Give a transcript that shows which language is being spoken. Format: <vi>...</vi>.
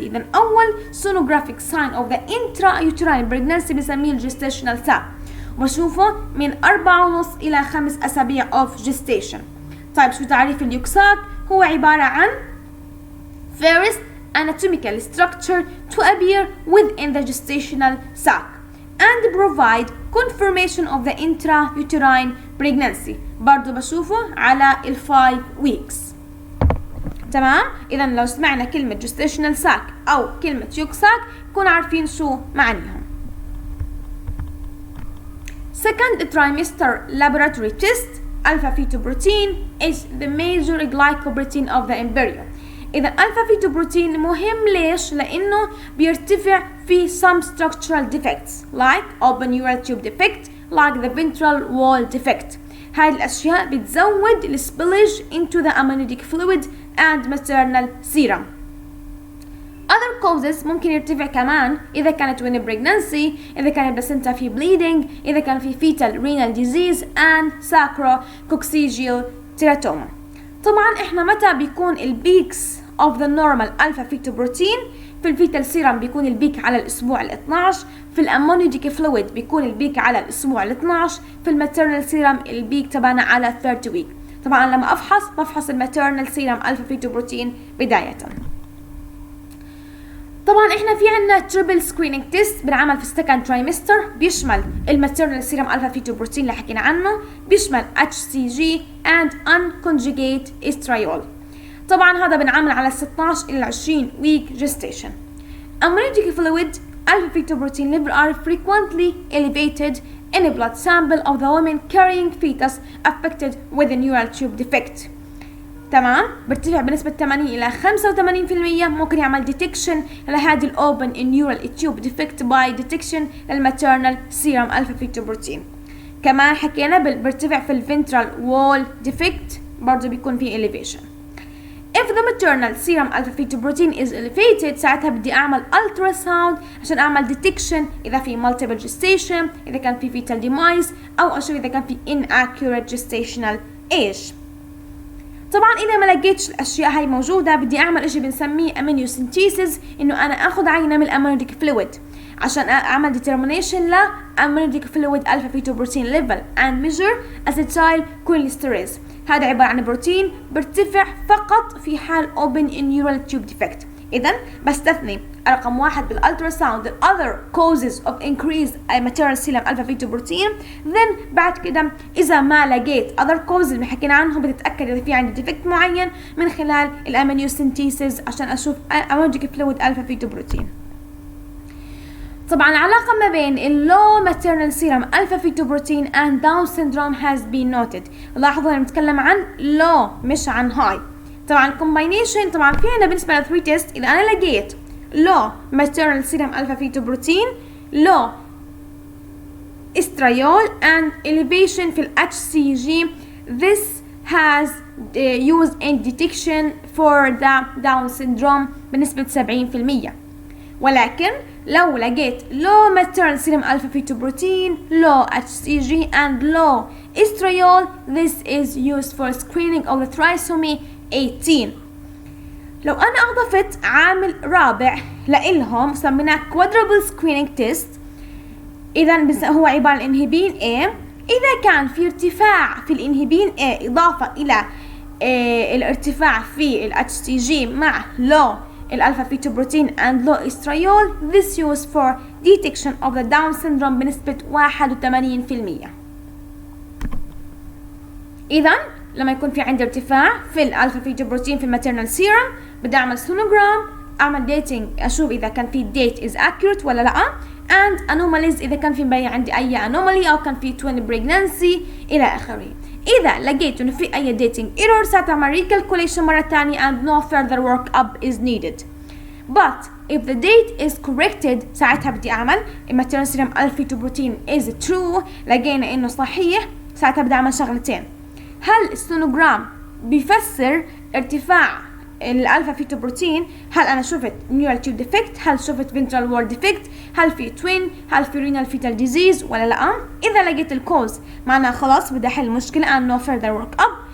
<ar>إذا أول</ar> <en>sonographic sign of the intrauterine pregnancy</en> <ar>بنسميه</ar> <en>gestational sac،</en> <ar>وبشوفه من 4.5 إلى 5 أسابيع</ar> <en>of gestation.</en> <ar>طيب شو تعريف اليوك</ar> <en>sac؟</en> <ar>هو عبارة عن</ar> <en>first anatomical structure to appear within the gestational sac and provide confirmation of the intrauterine pregnancy.</en> <ar>برضو بشوفه على 5 weeks. تمام. إذا لو سمعنا كلمة gestational sac أو كلمة يوك sac نكون عارفين شو معنيهم.</ar> <en>Second trimester laboratory test alpha fetoprotein is the major glycoprotein of the embryo. إذا alpha fetoprotein</en> <ar>مهم ليش؟ لأنه بيرتفع في</ar> <en>some structural defects like open neural tube defect, like the ventral wall defect.</en> <ar>هذه الأشياء بتزود ال</ar> <en>spillage into the amniotic fluid and maternal serum. Other causes</en> <ar>ممكن يرتفع كمان إذا كانت</ar> <en>when pregnancy، إذا كان placenta في bleeding، إذا كان في fetal renal disease and sacrococcygeal teratoma.</en> <ar>طبعا إحنا متى بيكون البيكس of the normal alpha fetoprotein؟ في الفيتال سيرم بيكون البيك على الأسبوع ال 12، في الأمنيوتيك فلويد بيكون البيك على الأسبوع ال 12، في الماتيرنال سيرم البيك تبعنا على 30 week. طبعا لما بفحص الماتيرنال سيرم ألفا فيتوبروتين بداية. طبعا احنا في عنا تريبل سكرينينج تيست بنعمل في السكند ترايمستر، بيشمل الماتيرنال سيرم ألفا فيتوبروتين اللي حكينا عنه، بيشمل HCG and unconjugate estriol. طبعا هذا بنعمل على 16 إلى 20 week gestation.</ar> <en>Amniotic fluid alpha fetoprotein level are frequently elevated in a blood sample of the women carrying fetus affected with a neural tube defect.</en> <ar>تمام. برتفع بنسبة 80 إلى 85%. ممكن يعمل</ar> <en>detection لهذه الأوبن neural tube defect by detection للmaternal serum alpha fetoprotein.</en> <ar>كمان حكينا برتفع في الventral wall defect برضو بيكون فيه elevation.</ar> <en>If the maternal serum alpha fetoprotein is elevated</en> <ar>ساعتها بدي أعمل ultrasound عشان أعمل detection إذا في multiple gestation، إذا كان في fetal demise، أو أشوف إذا كان في</ar> <en>inaccurate gestational age.</en> <ar>طبعا اذا ما لقيتش الاشياء هاي موجوده بدي اعمل اشي بنسميه امينيوسنتيسيس، انه انا اخذ عينه من الامينوتيك فلويد عشان اعمل determination ل</ar> <en>amniotic fluid alpha fetoprotein level and measure acetyl cholinesterase.</en> <ar>هذا عبارة عن بروتين برتفع فقط في حال open neural tube defect. إذن بستثني رقم 1 بالالتراساوند</ar> <en>the other causes of increased maternal serum alpha fetoprotein.</en> <ar>then بعد كده إذا ما لقيت other causes اللي حكينا عنهم بتتأكد إذا في عندي defect معين من خلال الامينيوسنتيسيس عشان أشوف</ar> <en>amniotic fluid alpha fetoprotein.</en> <ar>طبعا العلاقة ما بين</ar> <en>low maternal serum alpha fetoprotein and Down syndrome has been noted.</en> <ar>لاحظوا أنا بتكلم عن low مش عن high. طبعا combination طبعا في عنا بالنسبة ل 3 تيست إذا أنا لقيت</ar> <en>low maternal serum alpha fetoprotein, low estriol and elevation في HCG, this has used in detection for the Down syndrome</en> <ar>بنسبة 70%. ولكن لو لقيت</ar> <en>low maternal serum alpha fetoprotein, low HCG and low estriol, this is used for screening of the trisomy 18.</en> <ar>لو أنا أضفت عامل رابع لإلهم سميناه quadruple screening test، إذا هو عبارة عن انهبين A. إذا كان في ارتفاع في الانهبين A إضافة إلى الارتفاع في ال HCG مع low الألفا فيتوبروتين</ar> <en>and low estriol, this used for detection of the Down syndrome</en> <ar>بنسبة 81%. إذا لما يكون في عندي ارتفاع في الألفا فيتوبروتين في الماتيرنال سيرم بدي أعمل سونوجرام، أعمل ديتينج أشوف إذا كان في date is accurate ولا لأ، and anomalies إذا كان في مبين عندي أي anomaly أو كان في twin pregnancy إلى آخره. إذا لقيت إنه في أي dating error ساعتها أعمل recalculation مرة تانية</ar> <en>and no further workup is needed. But if the date is corrected</en> <ar>ساعتها بدي أعمل</ar> <en>maternal serum alpha fetoprotein is true،</en> <ar>لقينا إنه صحيح، ساعتها بدي أعمل شغلتين. هل السونوجرام بيفسر ارتفاع الالفا فيتوبروتين؟ هل انا شفت نيورال تيوب ديفكت؟ هل شفت فينترال وورد ديفكت؟ هل في توين؟ هل في رينال فيتال ديزيز ولا لا؟ اذا لقيت الكوز معناها خلاص بدي احل المشكله</ar> <en>and no further work up.</en>